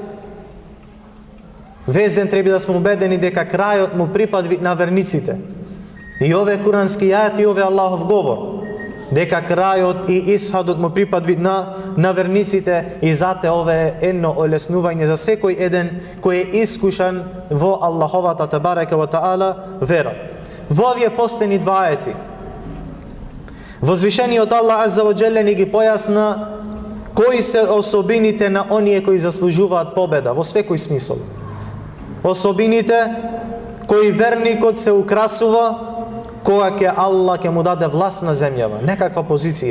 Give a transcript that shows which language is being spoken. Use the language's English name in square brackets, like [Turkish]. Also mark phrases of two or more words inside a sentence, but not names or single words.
[Macedonian] Везден треба да сме убедени дека крајот му припадви на верниците. И ове курански ајат и ове Аллахов говор, дека крајот и исходот му припадви на верниците, и зате ове е едно олеснување за секој еден кој е искушан во Аллаховата [Arabic] تبارك وتعالى [Macedonian] вера. Во овие последни два ајети возвишениот Аллах [Arabic] عز وجل [Macedonian] ни ги појасна кои се особините на оние кои заслужуваат победа во секој смисол. особините кои верникот се украсува кога ќе Аллах ќе му даде власт на земјава, некаква позиција.